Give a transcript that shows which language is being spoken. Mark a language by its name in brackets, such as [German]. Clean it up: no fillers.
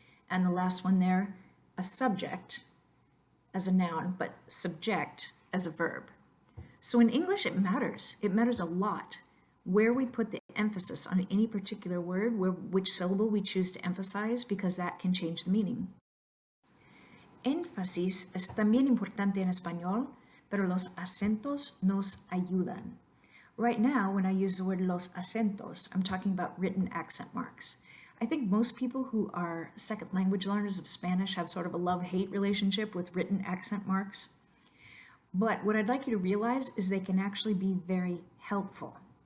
[English] And the last one there, a subject as a noun, but subject as a verb. So in English, it matters. It matters a lot where we put the emphasis on any particular word, which syllable we choose to emphasize, because that can change the meaning. [Spanish] Énfasis es también importante en español, pero los acentos nos ayudan. [English] Right now, when I use the word los acentos, I'm talking about written accent marks. I think most people who are second language learners of Spanish have sort of a love-hate relationship with written accent marks. But what I'd like you to realize is they can actually be very helpful.